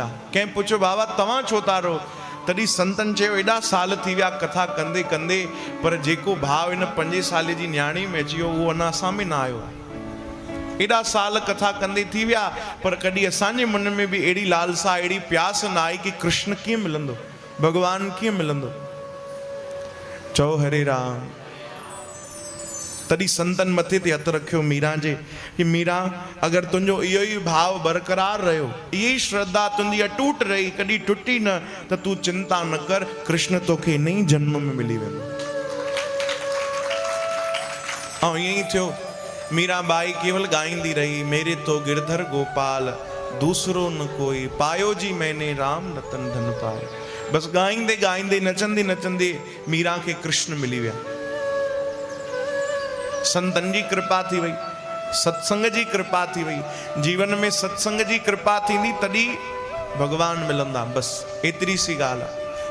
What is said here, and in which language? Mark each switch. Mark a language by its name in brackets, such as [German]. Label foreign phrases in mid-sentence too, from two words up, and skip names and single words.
[Sindhi] कंहिं पुछियो, बाबा तव्हां छो था रो? तॾहिं संतन चयो, एॾा साल थी विया कथा कंदे कंदे, पर जेको भाव हिन 5 साले जी न्याणी में अची वियो उहो अञा असां में न आयो। एॾा साल कथा कंदे थी विया, पर कॾहिं असांजे मन में बि अहिड़ी लालसा, अहिड़ी प्यास न आई कि कृष्ण कीअं मिलंदो, भगवान कीअं मिलंदो। चओ हरे राम। तॾहिं संतन मथे ते हथु रखियो मीरा जे, कि मीरा अगरि तुंहिंजो इहो ई भाव बरक़रार रहियो, इहा ई श्रद्धा तुंहिंजी अटूट रही, कॾहिं टुटी न, त तूं चिंता न कर, कृष्ण तोखे इन ई जन्म में मिली वेंदो। ऐं ईअं ई थियो। मीराबाई केवल ॻाईंदी रही, [Hindi] मेरे तो गिरधर गोपाल दूसरो न कोई, पायो जी मैंने राम रतन धन पाए। [Sindhi] बसि ॻाईंदे ॻाईंदे, नचंदे नचंदे मीरा खे कृष्ण मिली विया। संतन जी कृपा थी वई, सत्संग जी कृपा थी वई। जीवन में सत्संग जी कृपा थींदी तॾहिं भगवान मिलंदा, बसि एतिरी सी ॻाल्हि आहे।